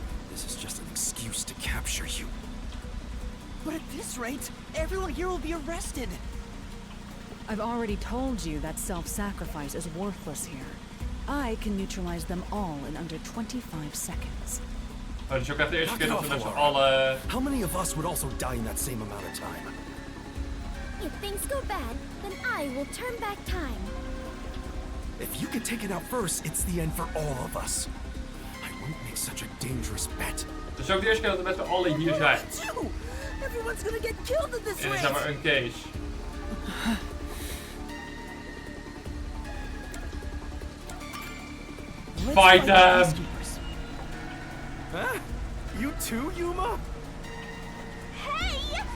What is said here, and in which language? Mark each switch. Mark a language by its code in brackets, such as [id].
[en] This is just an excuse to capture you. But at this rate, everyone here will be arrested. I've already told you that self-sacrifice is worthless here. I can neutralize them all in under 25 seconds. [nl] Oh, dus ook echt de eerste keer dat we met z'n allen... [en] How many of us would also die in that same amount of time? If things go bad, then I will turn back time. If you get taken out first, it's the end for all of us. I won't make such a dangerous bet. [nl] Dus ook de eerste keer dat we met z'n allen hier zijn. [en] Everyone's gonna get killed in this [nl] En [en] race. [nl] zeg maar een case. [en] Fight them! Huh? You too, Yuma? Hey!